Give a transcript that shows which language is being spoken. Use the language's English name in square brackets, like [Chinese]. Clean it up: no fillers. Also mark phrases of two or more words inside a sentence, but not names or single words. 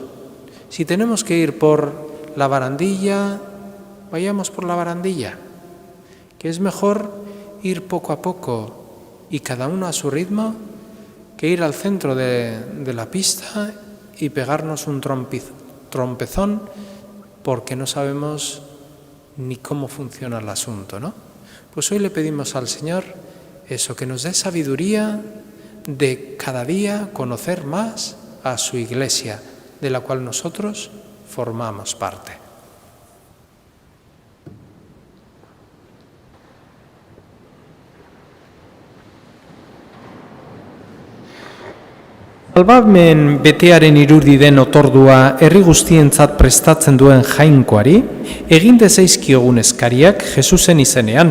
[Spanish] Si tenemos que ir por la barandilla, vayamos por la barandilla, que es mejor ir poco a poco y cada uno a su ritmo que ir al centro de la pista y pegarnos un trompezón porque no sabemos ni cómo funciona el asunto, ¿no? Pues hoy le pedimos al Señor eso, que nos dé sabiduría de cada día conocer más a su Iglesia, de la cual nosotros formamos parte. [Basque] Salbamen betearen irudi den otordua herri guztientzat prestatzen duen jainkoari, egin dezaizkiogun eskariak Jesusen izenean.